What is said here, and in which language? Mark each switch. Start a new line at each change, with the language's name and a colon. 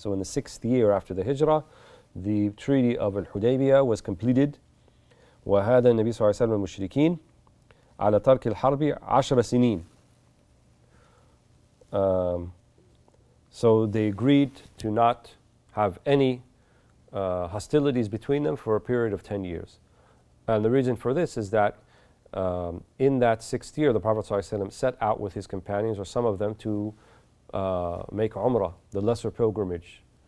English: So in the 6th year after the hijrah, the treaty of Al-Hudaybiyah was completed.
Arabic: وهذا النبي صلى الله عليه وسلم المشركين على ترك الحرب 10 سنين.
English: So they agreed to not have any hostilities between them for a period of 10 years. And the reason for this is that in that 6th year, the Prophet ﷺ set out with his companions, or some of them, to make Umrah, the lesser pilgrimage.